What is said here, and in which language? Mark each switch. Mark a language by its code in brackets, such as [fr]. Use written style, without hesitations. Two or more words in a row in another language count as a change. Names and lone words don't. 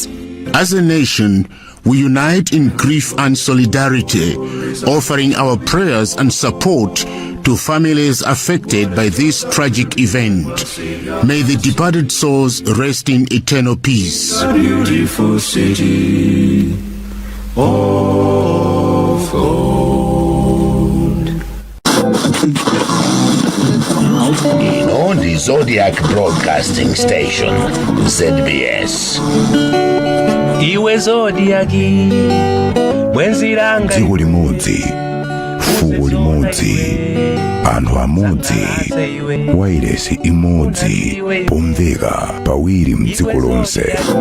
[en] As a nation, we unite in grief and solidarity, offering our prayers and support to families affected by this tragic event. May the departed souls rest in eternal peace. A beautiful city of gold. [ny] Ino ndi Zodiac Broadcasting Station, ZBS. Iwe Zodiac, mwenziranga dziko limodzi, fuko limodzi, anthu amodzi, wailesi imodzi, pomveka pawiri mdziko lonse.